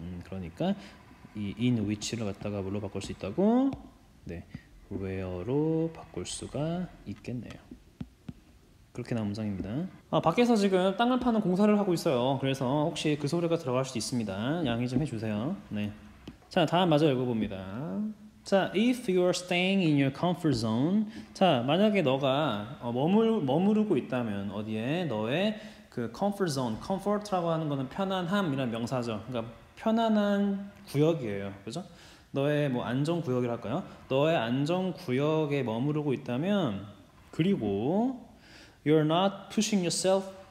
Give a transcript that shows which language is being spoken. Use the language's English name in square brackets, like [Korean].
[Korean] 그러니까 이 in which를 갖다가 뭘로 바꿀 수 있다고? 네, where로 바꿀 수가 있겠네요. 그렇게 나온 문장입니다. 밖에서 지금 땅을 파는 공사를 하고 있어요. 그래서 혹시 그 소리가 들어갈 수도 있습니다. 양해 좀 해주세요. 네. 자, 다음 마저 읽어봅니다. [English] 자, if you're staying in your comfort zone. [Korean] 자, 만약에 너가 머무르고 있다면 어디에? 너의 그 comfort zone. comfort라고 하는 거는 편안함이란 명사죠. 그러니까 편안한 구역이에요. 그죠? 너의 뭐 안전 구역이랄까요? 너의 안전 구역에 머무르고 있다면 그리고 [English] you're not pushing yourself.